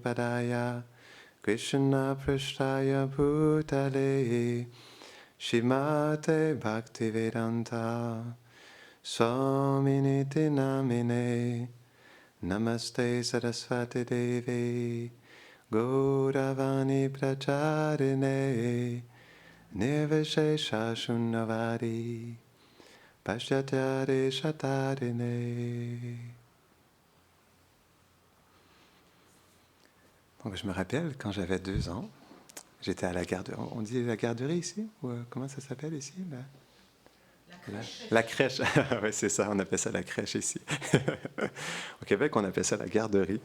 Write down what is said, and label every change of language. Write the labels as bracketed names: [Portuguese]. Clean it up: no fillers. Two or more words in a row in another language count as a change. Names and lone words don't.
[Sanskrit] पादाय कृष्ण प्रेष्ठाय भूतले श्रीमते भक्तिवेदान्त स्वामिनिति नामिने नमस्ते सरस्वती देवे गौरवाणी प्रचारिणे निर्विशेष शून्यवादि पाश्चात्यदेश तारिणे. [French] Donc je me rappelle, quand j'avais 2 ans, j'étais à la garderie. On dit la garderie ici? Ou comment ça s'appelle ici? La crèche. Oui, c'est ça, on appelle ça la crèche ici. Au Québec, on appelle ça la garderie.